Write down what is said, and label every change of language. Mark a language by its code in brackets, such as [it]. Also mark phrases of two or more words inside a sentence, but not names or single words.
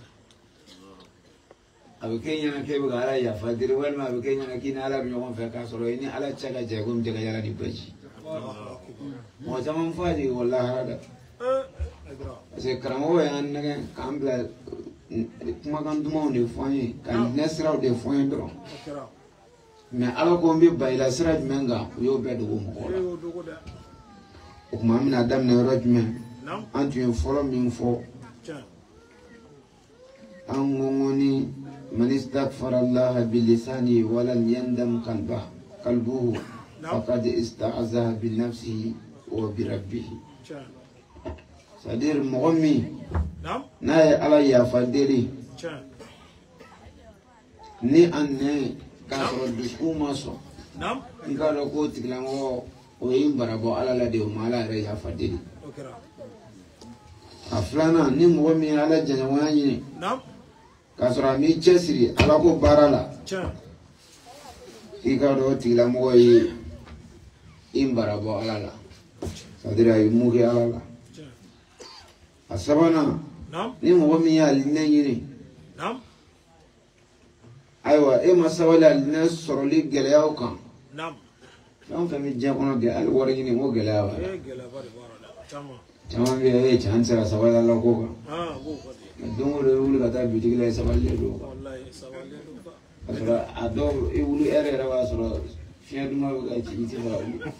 [bm] a bɛ kɛ ɲɛna k'e bɛ ka ala yafa deli walima a bɛ kɛ ɲɛna k'i ni ala bɛ ɲɔgɔn fɛ k'a sɔrɔ i ni ala cɛ ka jan komi tɛ ka yala ni baji mɔgɔ caman fɔ a jigin o lahara dɛ parce que karamɔgɔ y'an nɛgɛ k'an bila kuma kan dumanw de fɔ an ye ka ɲinɛ siraw de fɔ an ye dɔrɔn Kera. mais ala ko n bɛ bayila sira jumɛn kan u y'o bɛɛ dogo mɔgɔw la o tuma an bɛna daminɛ yɔrɔ jumɛn an tun ye fɔlɔ min fɔ an ko n ko ni [ar] من استغفر الله بلسانه ولم يندم قلبه فقد استهزأ بنفسه وبربه [fr] c'est-à-dire [bm] mɔgɔ min n'a ye ala yafa deli ni an nɛ k'a sɔrɔ dusukun ma sɔn n k'a dɔn k'o tigilamɔgɔ o ye n bara bɔ ala la de o ma ala yɛrɛ yafa deli a filanan ni mɔgɔ min ye ala jɛɲɔgɔnya ɲini k'a sɔrɔ a m'i cɛsiri ala ko baara la i k'a dɔn o tigilamɔgɔ ye i bara bɔ ala la [fr] c'est-à-dire [bm] a ye mun kɛ ala la a sabanan ni mɔgɔ min ye alinɛ ɲini ayiwa e ma sabali alinɛ sɔrɔli gɛlɛyaw kan fɛn o fɛn bɛ diɲɛ kɔnɔ gɛlɛya hali wari ɲini ko gɛlɛya b'a la caman bɛ yen cɛ an tɛ se ka sabali ala ko kan don o don i wuli ka taa bitigi la i sabalilen don ka sɔrɔ a dɔw i wuli e yɛrɛ b'a sɔrɔ fiɲɛ duman bɛ ka ci i tɛ se ka wuli